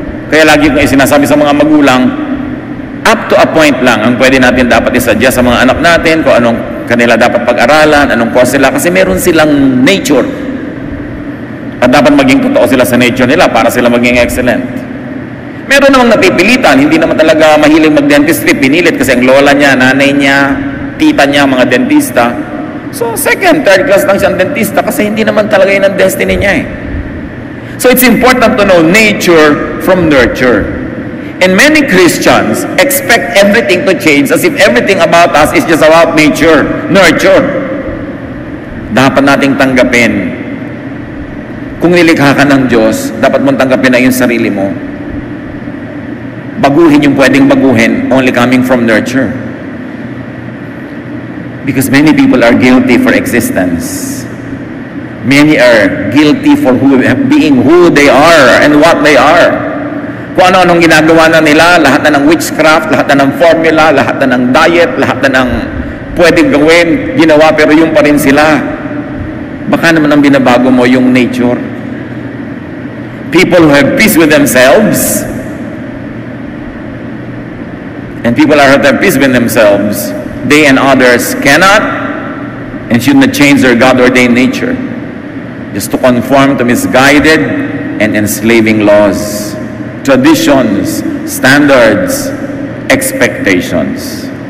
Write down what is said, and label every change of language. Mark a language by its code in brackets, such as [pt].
[tl] Kaya lagi kong sinasabi sa mga magulang, up to a point lang ang pwede natin dapat isadya sa mga anak natin, kung anong kanila dapat pag-aralan, anong course sila, kasi meron silang nature. At dapat maging totoo sila sa nature nila para sila maging excellent. Meron namang napipilitan, hindi naman talaga mahiling mag-dentistry, pinilit kasi ang lola niya, nanay niya, tita niya, mga dentista. So, second, third class lang siyang dentista kasi hindi naman talaga yun ang destiny niya eh. [en] So, it's important to know nature from nurture. And many Christians expect everything to change as if everything about us is just about nature, nurture. [tl] Dapat nating tanggapin. Kung nilikha ka ng Diyos, dapat mong tanggapin na yung sarili mo. Baguhin yung pwedeng baguhin, only coming from nurture. [en] Because many people are guilty for existence. Many are guilty for being who they are and what they are. [tl] Kung ano-anong ginagawa na nila, lahat na ng witchcraft, lahat na ng formula, lahat na ng diet, lahat na ng pwedeng gawin, ginawa, pero yung pa rin sila. Baka naman ang binabago mo yung nature. [en] People who have peace with themselves, and people are at peace with themselves, they and others cannot and should not change their God-ordained nature just to conform to misguided and enslaving laws, traditions, standards, expectations.